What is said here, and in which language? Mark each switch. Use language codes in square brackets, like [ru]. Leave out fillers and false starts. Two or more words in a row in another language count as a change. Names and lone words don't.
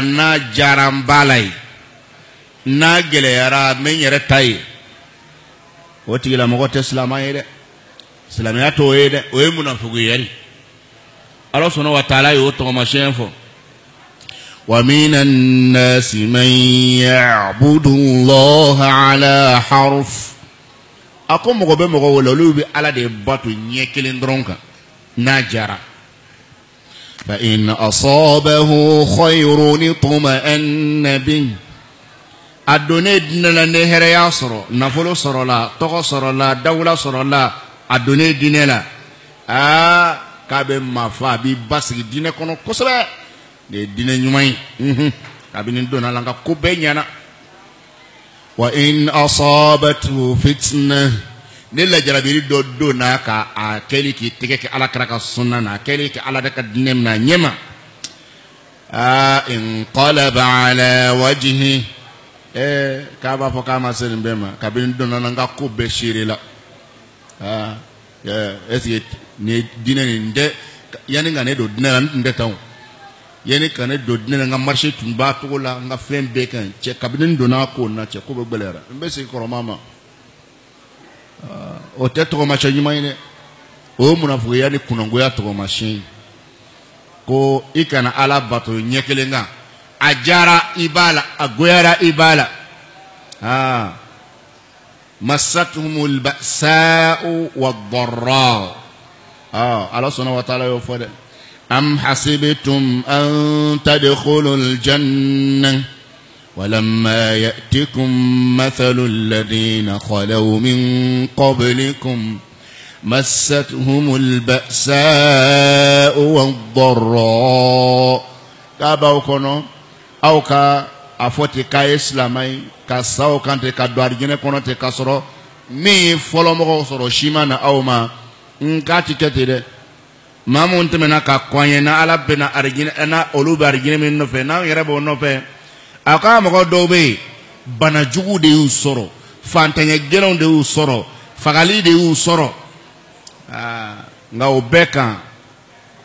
[bm] n'a diyara n ba la ye n'a gɛlɛyara n bɛ n yɛrɛ ta ye o tigilamɔgɔ tɛ silamɛ ye dɛ silamɛya t'o ye dɛ o ye munafukiya ye Ala [ar] سبحانه وتعالى [bm] y'o tɔgɔmasiyɛn fɔ [ar] ومن الناس من يعبد الله على حرف [bm] a ko mɔgɔ bɛ mɔgɔ wele olu bɛ ala de bato ɲɛ kelen dɔrɔn kan n'a jara [ar] فإن أصابه خير اطمأن به [bm] a donnen diinɛ la ne hɛrɛya sɔrɔ nafolo sɔrɔ la tɔgɔ sɔrɔ la dawula sɔrɔ la a donnen diinɛ la k'a bɛ maa fa a b'i basigi diinɛ kɔnɔ kosɛbɛ de ye diinɛ ɲuman ye kabini donna la nka ko bɛɛ ɲɛna [ar] وإن أصابته فتنة [bm] ne lajarabiri dɔ donna ka a kɛli k'i tɛgɛ kɛ alakira ka sunna na a kɛli kɛ ala de ka diinɛ minɛ a ɲɛma [ar] انقلب على وجهه [bm] k'a b'a fɔ k'a ma se nin bɛɛ ma kabini donna la nka ko bɛɛ seere la [fr] est-ce que [bm] ni diinɛ nin tɛ yanni ka ne don diinɛ la n tun tɛ tan o yanni ka ne don diinɛ la n ka marché tun b'a cogo la n ka fɛn bɛɛ kan cɛ kabini n donna ko na cɛ ko bɛ gbɛlɛyara n bɛ segin kɔrɔma ma o tɛ tɔgɔmasiyɛn ɲuman ye dɛ o ye munafukiya ni kunangoya tɔgɔmasiyɛn ye ko i kana ala bato ɲɛ kelen kan a jara i b'a la a goyara i b'a la [ar] مستهم البأساء والضراء الله سبحانه وتعالى [bm] y'o fɔ dɛ [ar] أم حسبتم أن تدخلوا الجنة ولما يأتكم مثل الذين خلوا من قبلكم مستهم البأساء والضراء [bm] k'a b'aw kɔnɔ aw ka a fɔ ten k'a ye silamɛ ye ka sa o kan ten ka don arijinɛ kɔnɔ ten ka sɔrɔ min ye fɔlɔmɔgɔw sɔrɔ si ma na aw ma k'a ti kɛ ten dɛ maa mun tɛmɛna ka kɔn ye na ala bɛna arijinɛ na olu bɛ arijinɛ min nɔfɛ n'anw yɛrɛ b'o nɔfɛ a ka mɔgɔ dɔw bɛ yen bana jugu de y'u sɔrɔ fantanya gɛlɛnw de y'u sɔrɔ fagali de y'u sɔrɔ nka o bɛɛ kan